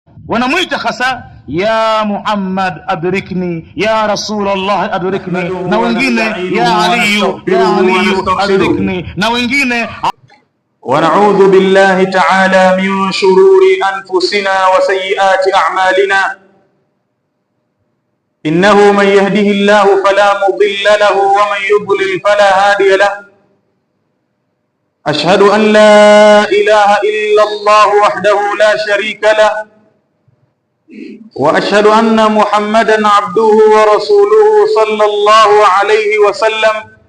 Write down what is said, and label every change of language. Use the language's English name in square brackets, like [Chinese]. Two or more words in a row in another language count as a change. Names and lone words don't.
[Swahili] Wanamuita hasa [Arabic] يا محمد أدركني, يا رسول الله أدركني, [Swahili] na wengine [Arabic] يا علي أدركني, [Swahili] na wengine. [Arabic] ونعوذ بالله تعالى من شرور أنفسنا وسيئات أعمالنا، إنه من يهده الله فلا مضل له ومن يضلل فلا هادي له. أشهد أن لا إله إلا الله وحده لا شريك له، وأشهد أن محمدا عبده ورسوله صلى الله عليه وسلم.